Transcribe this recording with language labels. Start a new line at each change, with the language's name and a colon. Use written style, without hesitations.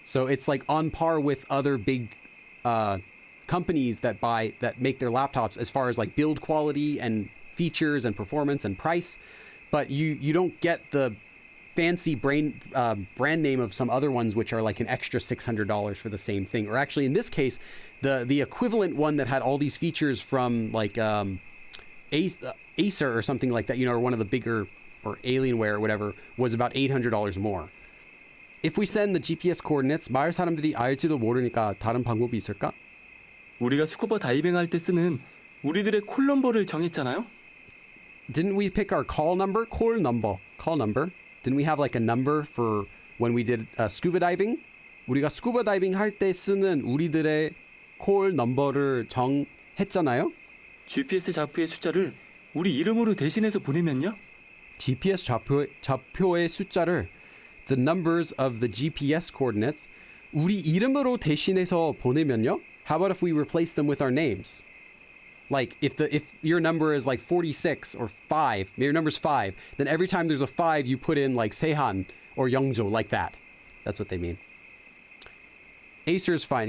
English: So it's like on par with other big companies that make their laptops as far as like build quality and features and performance and price, but you don't get the fancy brand name of some other ones which are like an extra $600 for the same thing. Or actually in this case, the equivalent one that had all these features from like Acer or something like that, you know, or one of the bigger, or Alienware or whatever, was about $800 more. If we send the GPS coordinates,
Korean: 마을 사람들이 알지도 모르니까 다른 방법이 있을까? 우리가 스쿠버 다이빙 할 때 쓰는 우리들의 콜 넘버를 정했잖아요.
English: Didn't we pick our call number? Call number. Didn't we have like a number for when we did scuba diving?
Korean: 우리가 스쿠버 다이빙 할 때 쓰는 우리들의 콜 넘버를 정했잖아요. GPS 좌표의 숫자를 우리 이름으로 대신해서 보내면요. GPS 좌표의 숫자를,
English: the numbers of the GPS coordinates,
Korean: 우리 이름으로 대신해서 보내면요.
English: how about if we replace them with our names? Like if your number is like 46 or 5, maybe your number's 5, then every time there's a 5, you put in like Sehan or Youngjo, like that. That's what they mean. Acer is fine.